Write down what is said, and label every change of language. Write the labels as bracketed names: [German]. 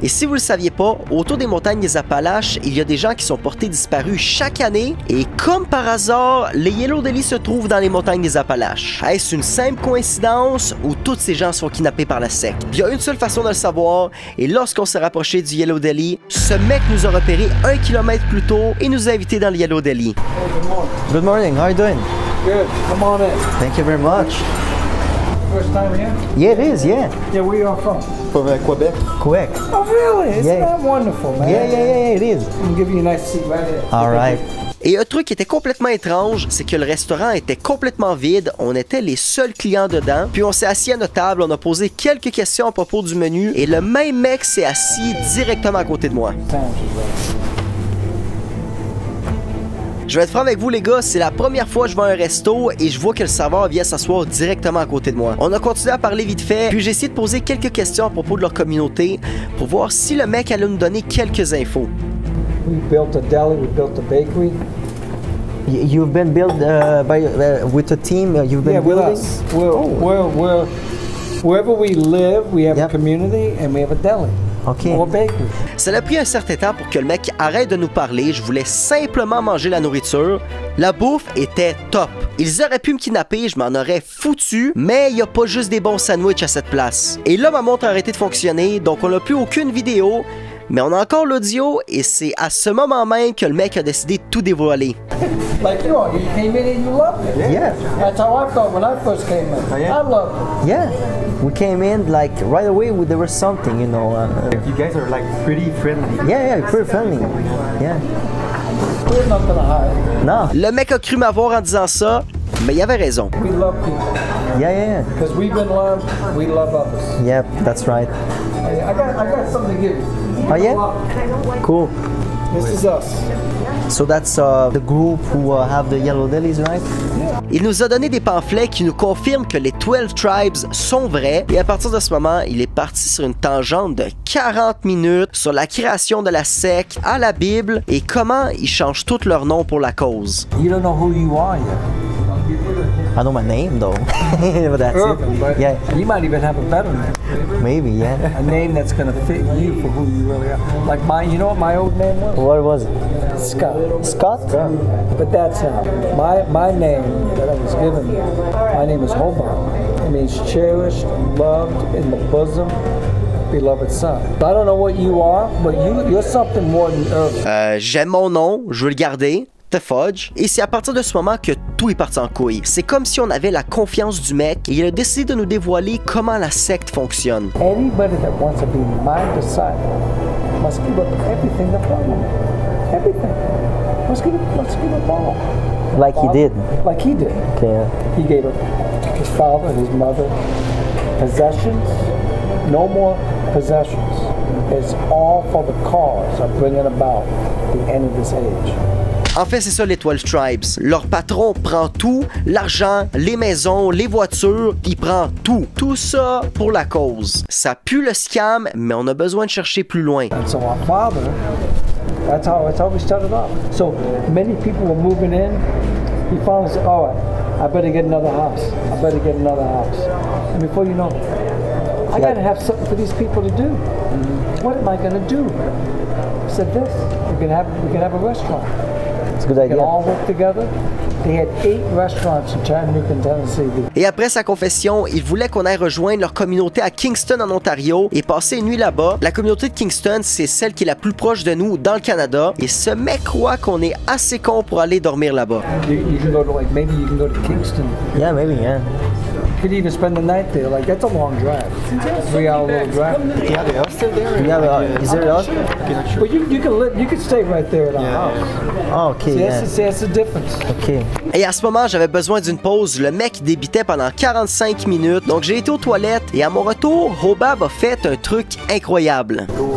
[French] Et si vous le saviez pas, autour des montagnes des Appalaches, il y a des gens qui sont portés disparus chaque année et comme par hasard, les Yellow Deli se trouvent dans les montagnes des Appalaches. Est-ce une simple coïncidence ou tous ces gens sont kidnappés par la secte? Il y a une seule façon de le savoir et lorsqu'on s'est rapproché du Yellow Deli, ce mec nous a repéré 1 kilomètre plus tôt et nous a invités dans le Yellow Deli. [English] Good morning, how are you doing? Good, come on in. Thank you very much. first time here? Yeah, it is, yeah. Yeah, where you are from? From Quebec. Quebec. Oh, really? Isn't Yeah. that wonderful, man? Yeah, it is. I'm gonna give you a nice seat right here. All right. [French] Et un truc qui était complètement étrange, c'est que le restaurant était complètement vide, on était les seuls clients dedans, puis on s'est assis à notre table, on a posé quelques questions à propos du menu, et le même mec s'est assis directement à côté de moi. Je vais être franc avec vous les gars, c'est la première fois que je vais à un resto et je vois que le serveur vient s'asseoir directement à côté de moi. On a continué à parler vite fait, puis j'ai essayé de poser quelques questions à propos de leur communauté pour voir si le mec allait nous donner quelques infos. [English] We built a deli, we built a bakery. You've been built with a team, you've been Yeah, with building? us. Wherever we live, we have a Yep. community and we have a deli. OK. Or a bakery. [French] Ça a pris un certain temps pour que le mec arrête de nous parler. Je voulais simplement manger la nourriture. La bouffe était top. Ils auraient pu me kidnapper, je m'en aurais foutu, mais il n'y a pas juste des bons sandwichs à cette place. Et là, ma montre a arrêté de fonctionner, donc on n'a plus aucune vidéo, mais on a encore l'audio et c'est à ce moment même que le mec a décidé de tout dévoiler. [English] Like you came in and you loved it. Yeah. That's how I felt when I first came in. I loved it. Yeah. We came in like right away, there was something, you know. You guys are like pretty friendly. Yeah, pretty friendly. Yeah. We have nothing to hide. [French] Non. Le mec a cru m'avoir en disant ça, mais il avait raison. [English] We love people. Yeah. Because we've been loved, we love others. Yep, that's right. I got something to give you. Oh yeah? Cool. This is us. So that's the group who have the yellow delis, right? [French] Il nous a donné des pamphlets qui nous confirment que les 12 tribes sont vrais et à partir de ce moment, il est parti sur une tangente de 40 minutes sur la création de la secte, à la Bible et comment ils changent tous leurs noms pour la cause. [English] You don't know who you are yet. I know my name though. But that's Urban, but it. Yeah, you might even have a better name. maybe, yeah. A name that's going to fit you for who you really are. Like mine, you know what my old name was? What was it? Scott. Scott? But that's my name that I was given. My name is Hobart. It means cherished, loved, in the bosom, beloved son. I don't know what you are, but you're something more than Urban. [French] J'aime mon nom, je veux le garder. The Fudge. Et c'est à partir de ce moment que tout est parti en couille. C'est comme si on avait la confiance du mec et il a décidé de nous dévoiler comment la secte fonctionne. [English] Anybody that wants to be my disciple must give up everything to follow. Everything. Must give up all. Like he did. Like he did. Okay. He gave up his father, his mother, possessions, no more possessions. It's all for the cause of bringing about the end of this age. [French] En fait, c'est ça les 12 Tribes. Leur patron prend tout, l'argent, les maisons, les voitures, il prend tout. Tout ça pour la cause. Ça pue le scam, mais on a besoin de chercher plus loin. [English] And so our father, that's how we started off. So many people were moving in. He finally said, "Oh, I better get another house. I better get another house." And before you know it, I got to have something for these people to do. What am I going to do? He said, "This. We can have a restaurant. [French] C'est une [English] good We can idea. all work together." They had 8 restaurants in Chattanooga, Tennessee. [French] Et après sa confession, il voulait qu'on aille rejoindre leur communauté à Kingston en Ontario et passer une nuit là-bas. La communauté de Kingston, c'est celle qui est la plus proche de nous dans le Canada. Et ce mec croit qu'on est assez con pour aller dormir là-bas. [English] You can go to maybe you can go to Kingston. Yeah, maybe, yeah. You could even spend the night there. Like that's a long drive, 3-hour little drive. Do you have the hostel there? Yeah, is there else? But you can live. You can stay right there at our house. Oh, ok, See, yeah. that's the difference. Ok. [French] Et à ce moment, j'avais besoin d'une pause. Le mec débitait pendant 45 minutes. Donc j'ai été aux toilettes et à mon retour, Hobab a fait un truc incroyable.